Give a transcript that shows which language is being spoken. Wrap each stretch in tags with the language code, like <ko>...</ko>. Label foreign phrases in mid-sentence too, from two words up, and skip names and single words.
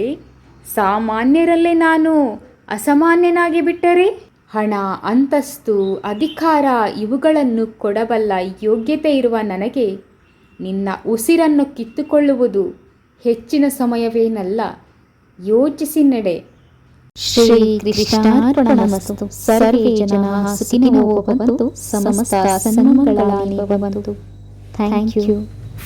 <kn>ಸಾಮಾನ್ಯರಲ್ಲೇ ನಾನು ಅಸಾಮಾನ್ಯನಾಗಿ ಬಿಟ್ಟರೆ? ಹಣ, ಅಂತಸ್ತು, ಅಧಿಕಾರ ಇವುಗಳನ್ನು ಕೊಡಬಲ್ಲ ಯೋಗ್ಯತೆ ಇರುವ ನನಗೆ ನಿನ್ನ ಉಸಿರನ್ನು ಕಿತ್ತುಕೊಳ್ಳುವುದು ಹೆಚ್ಚಿನ ಸಮಯವೇನಲ್ಲ. ಯೋಚಿಸಿ ನಡೆ.</kn> <sa>ಶ್ರೀ ಕೃಷ್ಣಾರ್ಪಣಮಸ್ತು. ಸರ್ವೇ ಜನಾಃ ಸುಖಿನೋ ಭವಂತು. ಸಮಸ್ತ ಸನ್ಮಂಗಳಾನಿ ಭವಂತು.</sa> <en>thank you.</en>